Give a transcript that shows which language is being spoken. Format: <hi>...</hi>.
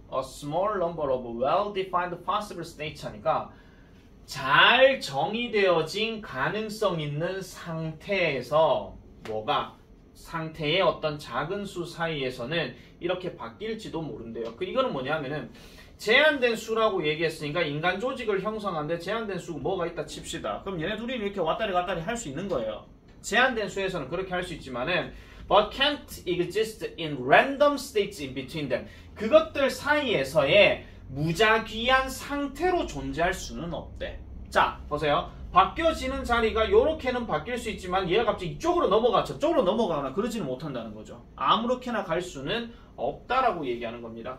<en>A small number of well-defined possible states</en> <ko>하니까 잘 정의되어진 가능성 있는 상태에서 뭐가? 상태의 어떤 작은 수 사이에서는 이렇게 바뀔지도 모른대요. 이거는 뭐냐면은 제한된 수라고 얘기했으니까 인간 조직을 형성하는데 제한된 수가 뭐가 있다 칩시다. 그럼 얘네 둘이 이렇게 왔다리 갔다리 할 수 있는 거예요. 제한된 수에서는 그렇게 할 수 있지만은</ko> <en>but can't exist in random states in between them.</en> <ko>그것들 사이에서의 무작위한 상태로 존재할 수는 없대. 자, 보세요. 바뀌어지는 자리가 요렇게는 바뀔 수 있지만 얘가 갑자기 이쪽으로 넘어가 저쪽으로 넘어가거나 그러지는 못한다는 거죠. 아무렇게나 갈 수는 없다라고 얘기하는 겁니다.</ko>